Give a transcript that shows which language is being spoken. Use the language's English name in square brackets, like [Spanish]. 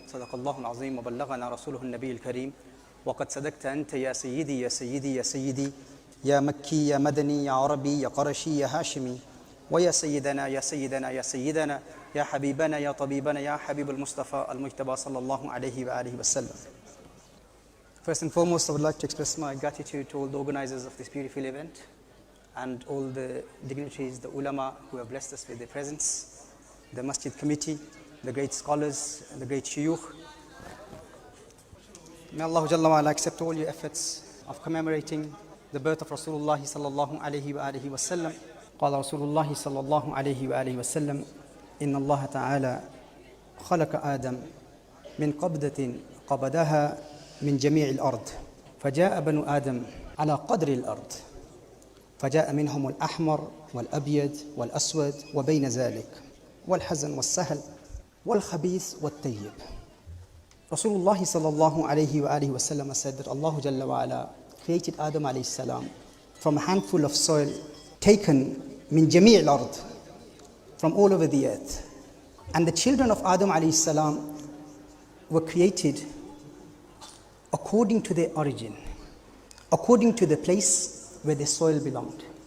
[Arabic] صدق الله العظيم وبلغنا رسوله النبي الكريم. وقد صدقت أنت يا سيدي يا سيدي يا سيدي، يا مكي يا مدني يا عربي يا قرشي يا هاشمي، ويا سيدنا يا سيدنا يا سيدنا يا حبيبنا يا طبيبنا يا حبيب المصطفى المجتبى صلى الله عليه وآله وسلم. [English] First and foremost, I would like to express my gratitude to all the organizers of this beautiful event and all the dignitaries, the ulama who have blessed us with their presence, the masjid committee, the great scholars, and the great shuyukh. May Allah Jalla wa ala accept all your efforts of commemorating the birth of Rasulullah sallallahu alayhi wa alihi wa sallam. [Arabic] قال رسول الله صلى الله عليه وآله وسلم: إن الله تعالى خلق آدم من قبضة قبضها من جميع الأرض، فجاء بنو آدم على قدر الأرض، فجاء منهم الأحمر والأبيض والأسود وبين ذلك، والحزن والسهل والخبيث والطيب. [English] Rasulullah sallallahu alayhi wa alihi wa sallam said that Allah Jalla wa ala created Adam alayhi salam from a handful of soil taken [Arabic] min jami' al-ard, [English] from all over the earth. And the children of Adam alayhi salam were created according to their origin, according to the place where the soil belonged.